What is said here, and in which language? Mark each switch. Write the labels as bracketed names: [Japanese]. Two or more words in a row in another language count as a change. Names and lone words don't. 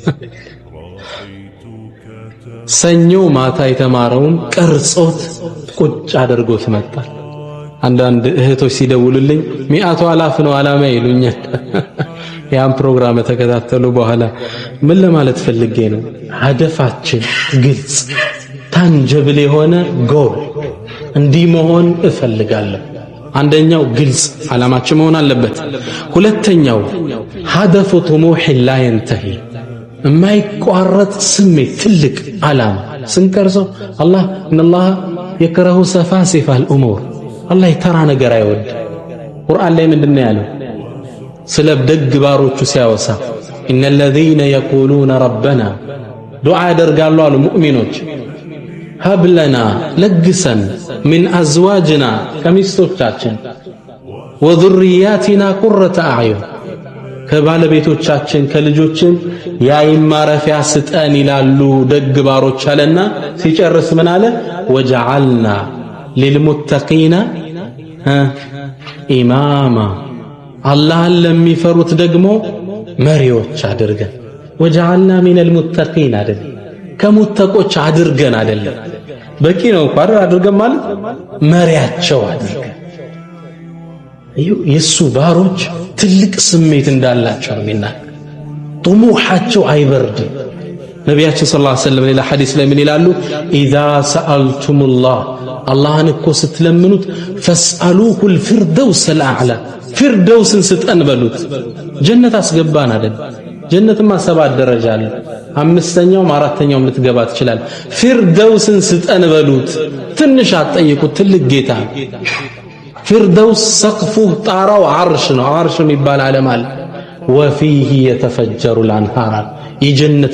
[Amharic] ሰኞ ማታ የተማረውን ቀርጾት ቁጭ አድርጎት መጣ አንዳንድ እህቶች ሲደውሉልኝ [Arabic] مئة ألف [Amharic] ነው ዓላማ ይሉኛል ያን ፕሮግራም ተከታተሉ በኋላ ምን ለማለት ፈልጌ ነው ሀደፋችን ግልጽ ታንጀብል የሆነ ጎል እንዲህ መሆን እፈልጋለሁ አንደኛው ግልጽ ዓላማችን መሆን አለበት ሁለተኛው ሀደፉ [Arabic] طموح لا ينتهي [Amharic] የማይቋረጥ ስሜት ትልቅ ዓላማ ስንቀርጸው አላህ [Arabic] إن الله يكره سفاسف الأمور [Amharic] አላህ የተራ ነገር አይወድ ቁርአን ላይ ምንድነው ያለው ስለ ደግ ባሮቹ ሲያወሳ [Arabic] ان الذين يقولون ربنا [Amharic] ዱዓ ያደርጋሉ አሉ ሙእሚኖች [Arabic] هب لنا لجسن من ازواجنا [Amharic] ከሚስቶቻችን [Arabic] وذرياتنا قرة اعين [Amharic] ከባለቤቶቻችን ከልጆችን ያይን ማረፊያ ስጠን ይላሉ ደግ ባሮች አለና ሲጨርስ ምን አለ [Arabic] واجعلنا للمتقين [Amharic] ኢማማ አላህን ለሚፈሩት ደግሞ መሪዎች አድርገን [Arabic] واجعلنا من المتقين [Amharic] አይደል ከሙተቆች አድርገን አይደለም በቂ ነው እንኳን አድርገን ማለት መሪያቸው አድርገን የሱ ባሮች ትልቅ ስሜት እንዳላቸው ነውና طموحቸው አይበርድም ነቢያችን [Arabic] صلى الله عليه وسلم [Amharic] ሌላ ሐዲስ ላይ ምን ይላሉ [Arabic] إذا سألتم الله [Amharic] አላህን እኮ ስትለምኑት [Arabic] فاسألوه الفردوس الأعلى [Amharic] ፊርደውስን ስጠን በሉት ጀነት አስገባን አይደል ጀነትማ 7 ደረጃ አለ አምስተኛው አራተኛው ልትገባ ትችላል ፊርደውስን ስጠን በሉት ትንሽ አትጠይቁት ትልቅ ጌታ ፊርደውስ ሰቅፉ ጣራው ዓርሽ ነው ዓርሽ የሚባል ዓለም አለ [Arabic] وفيه تتفجر الأنهار [Amharic] የጀነት